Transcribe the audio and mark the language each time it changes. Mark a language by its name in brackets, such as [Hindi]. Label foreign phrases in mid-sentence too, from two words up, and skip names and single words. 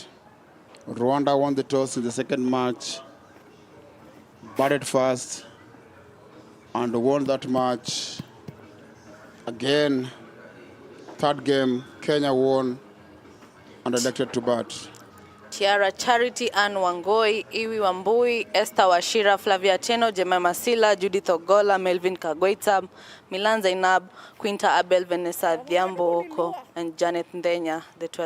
[English] Rwanda won the toss in the second match, batted first, and won that match. Again, third game, Kenya won and elected to bat. Tiara Charity, Anne Wangoi, Iwi Wambui, Esther Washira, Flavia Cheno, Jemima Sila, Judith Ogola, Melvin Kagweita, Milan Zainab, Quinta Abel, Vanessa Dhiambo Oko, and Janet Ndenya, the 12th.